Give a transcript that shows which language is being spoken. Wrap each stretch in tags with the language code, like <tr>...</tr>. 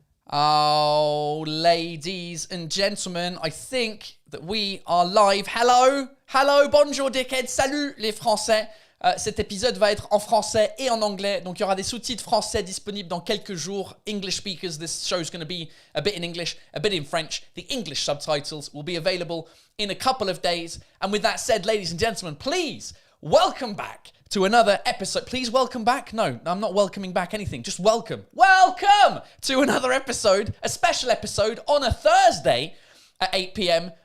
<en>Oh, ladies and gentlemen, I think that we are live.</en> <fr>Hello, bonjour dickhead, salut les Français. Cet épisode va être en français et en anglais, donc il y aura des sous-titres français disponibles dans quelques jours.</fr> <en>English speakers, this show is going to be a bit in English, a bit in French. The English subtitles will be available in a couple of days. And with that said, ladies and gentlemen, please welcome back to another episode. Please welcome back. No, I'm not welcoming back anything. Just welcome. Welcome to another episode, a special episode on a Thursday at 8 p.m.</en>